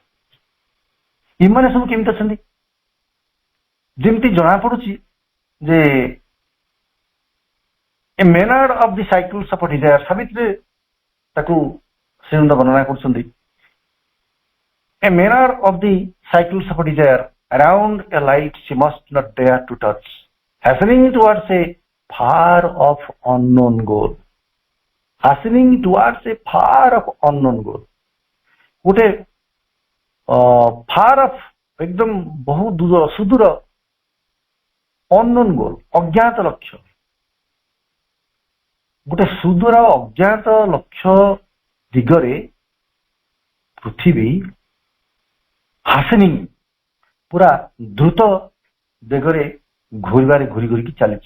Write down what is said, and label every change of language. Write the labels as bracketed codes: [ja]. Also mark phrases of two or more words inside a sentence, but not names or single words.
[or] ଏମାନେ ସବୁ କେମିତି ଅଛନ୍ତି? ଯେମିତି ଜଣା ପଡୁଛି ଯେ [en] a maenad of the cycles of desire, [or] ସାବିତ୍ରୀ ତାକୁ ଶ୍ରୀନନ୍ଦ ବର୍ଣ୍ଣନା କରୁଛନ୍ତି। [en] a maenad of the cycles of desire around a light she must not dare to touch, hastening towards a far off unknown goal, hastening towards a far off unknown goal, ଗୋଟେ far off एकदम [or] ବହୁ ଦୂର ସୁଦୂର [en] unknown goal, [or] ଅଜ୍ଞାତ ଲକ୍ଷ୍ୟ, ଗୋଟେ ସୁଦୂର ଅଜ୍ଞାତ ଲକ୍ଷ୍ୟ ଦିଗରେ ପୃଥିବୀ ହାସେନିଂ ପୁରା ଦ୍ରୁତ ବେଗରେ ଘୁରି ଘୁରିକି ଚାଲିଛି।